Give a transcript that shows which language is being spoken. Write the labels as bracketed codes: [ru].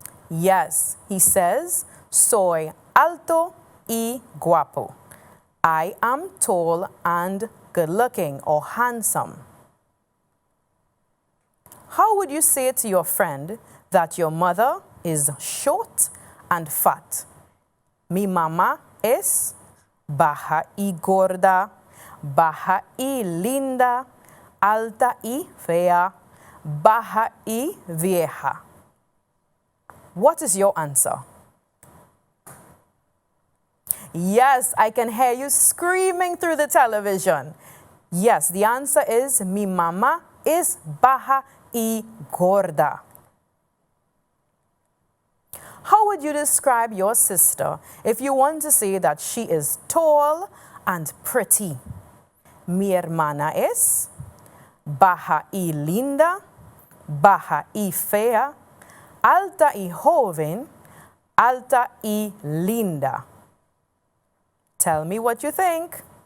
[en] Yes, he says, [es] soy alto y guapo. [en] I am tall and good-looking or handsome. How would you say to your friend that your mother is short and fat? [es] Mi mamá es baja y gorda, baja y linda, alta y fea, baja y vieja. [en] What is your answer? Yes, I can hear you screaming through the television. Yes, the answer is [es] mi mamá es baja y gorda. [en] How would you describe your sister if you want to say that she is tall and pretty? [es] Mi hermana es baja y linda, baja y fea, alta y joven, alta y linda. [en] Tell me what you think.